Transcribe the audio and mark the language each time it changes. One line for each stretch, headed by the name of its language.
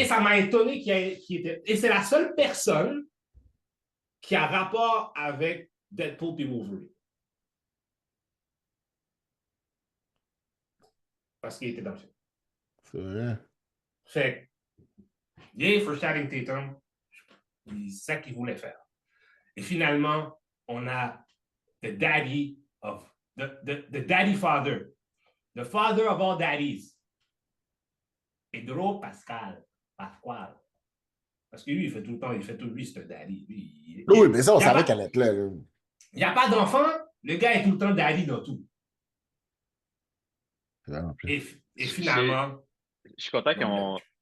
French: Et ça m'a étonné qu'il était. Et c'est la seule personne qui a rapport avec Deadpool et Wolverine. Parce qu'il était dans le film. C'est vrai. Fait
English: yay for
French: Channing Tatum. C'est ça qu'il voulait faire. Et finalement, on a
English: the daddy of the daddy father. The father of all daddies.
French: Pedro Pascal. Pasquale. Parce que lui, il fait tout le temps, lui, c'est un daddy. Oui, mais ça, on savait qu'elle était là. Il n'y a pas d'enfant, le gars est tout le temps daddy dans tout. Et finalement. Je suis content qu'on.